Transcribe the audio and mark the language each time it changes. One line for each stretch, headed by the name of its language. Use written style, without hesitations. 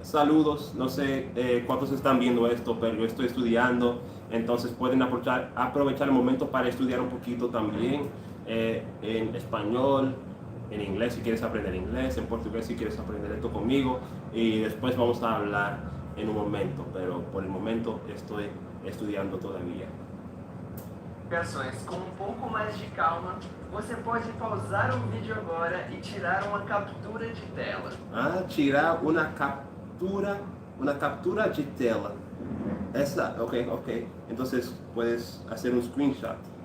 Spanish: Saludos, no sé cuántos están viendo esto, pero yo estoy estudiando, entonces pueden aprovechar el momento para estudiar un poquito también en español, en inglés si quieres aprender inglés, en portugués si quieres aprender esto conmigo, y después vamos a hablar en un momento, pero por el momento estoy estudiando todavía.
Portuguese: Com um pouco mais de calma, você pode pausar o vídeo agora e tirar uma captura de tela. Tirar uma captura de tela. Essa, ok.
Spanish: Entonces puedes hacer un screenshot.